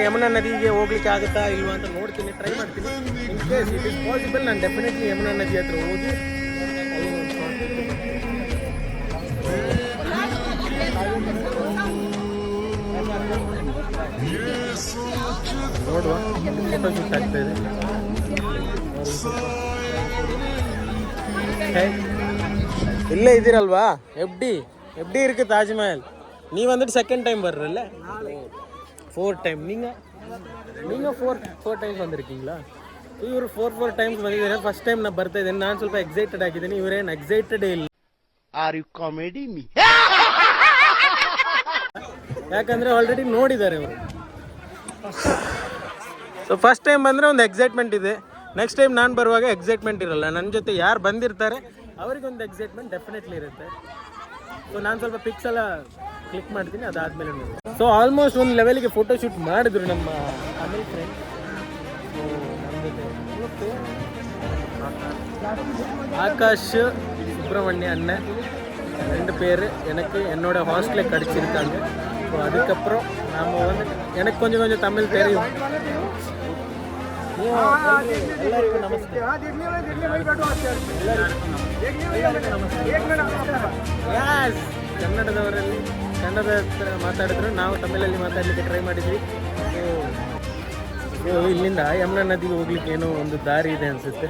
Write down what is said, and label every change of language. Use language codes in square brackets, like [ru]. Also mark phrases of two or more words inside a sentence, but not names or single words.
[kn] ಯಮುನಾ ನದಿಗೆ ಹೋಗ್ಲಿಕ್ಕೆ ಆಗುತ್ತಾ ಇಲ್ವಾ ಅಂತ ನೋಡ್ತೀನಿ, ಟ್ರೈ ಮಾಡ್ತೀನಿ. [en] in case it is possible, [kn] ನಾನು ಡೆಫಿನೆಟ್ಲಿ ಯಮುನಾ ನದಿ ಹತ್ರ ಹೋಗಿ ನೋಡುವ. [en] photo shoot [kn] ಆಗ್ತಾ ಇದೆ. ಇಲ್ಲೇ ಇದ್ದೀರಲ್ವಾ, ಎಫ್ ಡಿ இருக்கு தாஜ்மஹல். [ta] நீ வந்துட்டு [en] second time [ta] வர்றல்ல, 4 டைம். நீங்கள் 4 டைಮ್ಸ್ வந்திருக்கீங்களா? [kn] ಇವರು 4 ಟೈಮ್ಸ್ ಬಂದಿದ್ದಾರೆ. [en] first time [kn] ನಾನು ಬರ್ತಾ ಇದ್ದೇನೆ. ನಾನು ಸ್ವಲ್ಪ ಎಕ್ಸೈಟೆಡ್ ಆಗಿದ್ದೀನಿ, ಇವರೇನು ಎಕ್ಸೈಟೆಡೇ ಇಲ್ಲ. [en] are you comedy me? [kn] ಯಾಕಂದರೆ ಆಲ್ರೆಡಿ ನೋಡಿದ್ದಾರೆ ಇವರು. ಸೊ [en] first time [kn] ಬಂದರೆ ಒಂದು ಎಕ್ಸೈಟ್ಮೆಂಟ್ ಇದೆ. [en] next time [kn] ನಾನು ಬರುವಾಗ ಎಕ್ಸೈಟ್ಮೆಂಟ್ ಇರಲ್ಲ. ನನ್ನ ಜೊತೆ ಯಾರು ಬಂದಿರ್ತಾರೆ ಅವರಿಗೊಂದು ಎಕ್ಸೈಟ್ಮೆಂಟ್ ಡೆಫಿನೆಟ್ಲಿ ಇರುತ್ತೆ. ಸೊ ನಾನು ಸ್ವಲ್ಪ ಪಿಕ್ಸ್ ಎಲ್ಲ ಕ್ಲಿಕ್ ಮಾಡ್ತೀನಿ, ಅದಾದಮೇಲೆ ನೋಡಿ. [en] so almost [kn] ಒಂದು ಲೆವೆಲ್ಗೆ [en] photo shoot [kn] ಮಾಡಿದ್ರು ನಮ್ಮ ತಮಿಳ್ ಫ್ರೆಂಡ್. [ta] ஆகாஷ் சுப்பிரமணிய அண்ணன் 2 பேர் எனக்கு என்னோட ஹாஸ்டலை கிடச்சிருக்காங்க. ஸோ அதுக்கப்புறம் நாம் வந்து எனக்கு கொஞ்சம் கொஞ்சம் தமிழ் தெரியும். [kn] ಎಲ್ಲರಿಗೂ ನಮಸ್ತೆ. ಯಾಸ್ ಕನ್ನಡದವರಲ್ಲಿ ಕನ್ನಡದ ಹತ್ರ ಮಾತಾಡಿದ್ರು, ನಾವು ತಮಿಳಲ್ಲಿ ಮಾತಾಡಲಿಕ್ಕೆ ಟ್ರೈ ಮಾಡಿದ್ವಿ. ಸೊ ಇಲ್ಲಿಂದ ಯಮುನಾ ನದಿಗೆ ಹೋಗ್ಲಿಕ್ಕೆ ಏನೋ ಒಂದು ದಾರಿ ಇದೆ ಅನಿಸುತ್ತೆ.